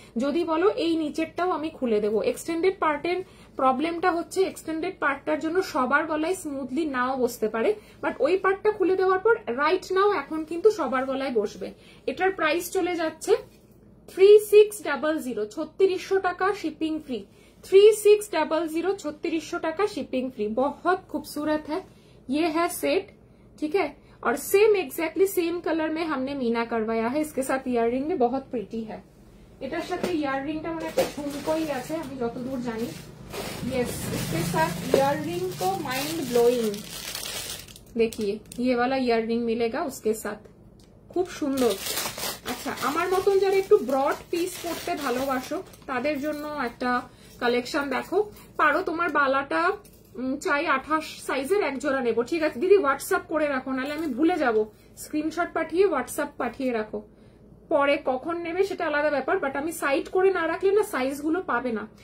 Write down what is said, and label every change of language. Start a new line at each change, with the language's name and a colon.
Bangla: যদি বলো এই নিচেরটাও আমি খুলে দেবো। এক্সটেন্ডেড পার্টের প্রবলেমটা হচ্ছে এক্সটেন্ডেড পার্টটার জন্য সবার গলায় স্মুথলি নাও বসতে পারে, বাট ওই পার্টটা খুলে দেওয়ার পর রাইট নাও এখন কিন্তু সবার গলায় বসবে। এটার প্রাইস চলে যাচ্ছে 3600, 3600 টাকা, শিপিং फ्री।
Hindi: 3600, 3600 टाका शिपिंग फ्री। बहुत खूबसूरत है, ये है सेट, ठीक है। और सेम एग्जैक्टली सेम कलर में हमने मीना करवाया है। इसके साथ ইয়াররিং में बहुत प्रिटी है।
Bangla: এটার সাথে ইয়াররিংটা মানে একটা ঝুমকোই আছে আমি যতদূর জানি।
Hindi: यस, इसके साथ ইয়াররিং तो माइंड ब्लोइंग। देखिए ये वाला ইয়াররিং मिलेगा उसके साथ,
Bangla: খুব সুন্দর। আচ্ছা, আমার মতন যারা একটু ব্রড পিস পরতে ভালোবাসো তাদের জন্য একটা কালেকশন দেখো। পারো তোমার বালাটা চাই 28 সাইজের এক জোড়া নেবো, ঠিক আছে দিদি হোয়াটসঅ্যাপ করে রাখো, নাহলে আমি ভুলে যাব। স্ক্রিনশট পাঠিয়ে হোয়াটসঅ্যাপ পাঠিয়ে রাখো, পরে কখন নেবে সেটা আলাদা ব্যাপার, বাট আমি সাইড করে না রাখলে না সাইজ গুলো পাবে না।